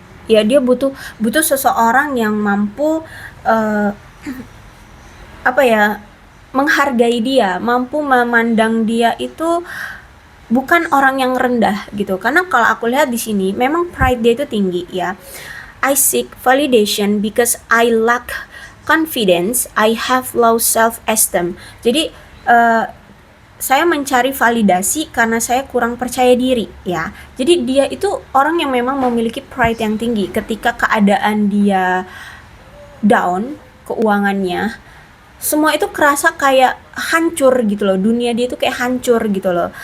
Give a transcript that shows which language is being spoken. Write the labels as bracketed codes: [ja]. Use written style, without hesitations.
[id] Ya dia butuh seseorang yang mampu apa ya, menghargai dia, mampu memandang dia itu bukan orang yang rendah gitu. Karena kalau aku lihat di sini memang pride dia itu tinggi ya. [en] I seek validation because I lack confidence, I have low self-esteem. [id] Jadi saya mencari validasi karena saya kurang percaya diri ya. Jadi dia itu orang yang memang memiliki pride yang tinggi. Ketika keadaan dia down, keuangannya, semua itu kerasa kayak hancur gitu loh, dunia dia itu kayak hancur gitu loh.